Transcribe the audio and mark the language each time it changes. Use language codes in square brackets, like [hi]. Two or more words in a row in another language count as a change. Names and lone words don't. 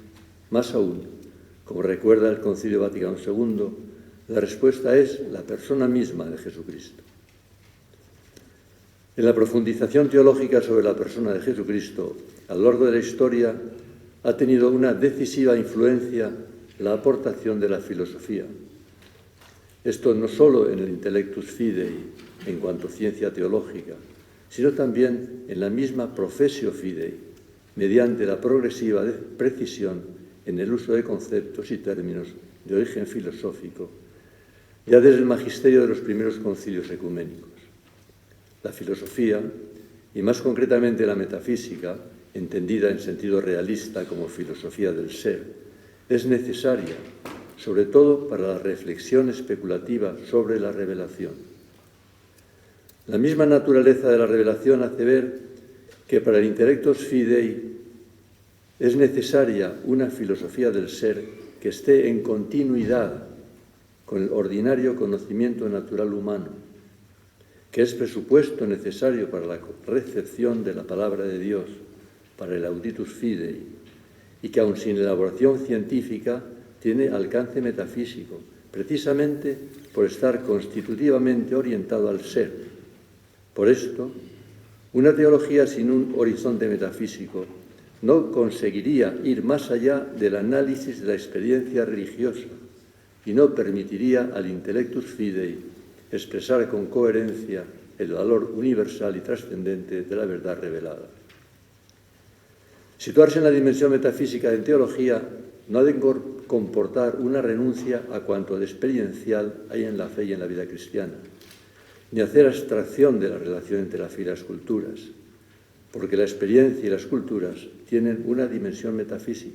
[es] Más aún, como recuerda el Concilio Vaticano II, la respuesta es la persona misma de Jesucristo. En la profundización teológica sobre la persona de Jesucristo, a lo largo de la historia, ha tenido una decisiva influencia la aportación de la filosofía. Esto no solo en el [la] intellectus fidei, [es] en cuanto a ciencia teológica, sino también en la misma [la] professio fidei, [es] mediante la progresiva precisión en el uso de conceptos y términos de origen filosófico, ya desde el magisterio de los primeros concilios ecuménicos. La filosofía, y más concretamente la metafísica, entendida en sentido realista como filosofía del ser, es necesaria, sobre todo para la reflexión especulativa sobre la revelación. La misma naturaleza de la revelación hace ver que para el [la] intellectus fidei [es] es necesaria una filosofía del ser que esté en continuidad con el ordinario conocimiento natural humano, que es presupuesto necesario para la recepción de la palabra de Dios, para el [la] auditus fidei, [es] y que aun sin elaboración científica tiene alcance metafísico, precisamente por estar constitutivamente orientado al ser. Por esto, Una teología sin un horizonte metafísico no conseguiría ir más allá del análisis de la experiencia religiosa y no permitiría al [la] intellectus fidei [es] expresar con coherencia el valor universal y trascendente de la verdad revelada. Situarse en la dimensión metafísica en teología no ha de comportar una renuncia a cuanto de experiencial hay en la fe y en la vida cristiana, ni hacer abstracción de la relación entre la fe y las culturas, porque la experiencia y las culturas tienen una dimensión metafísica.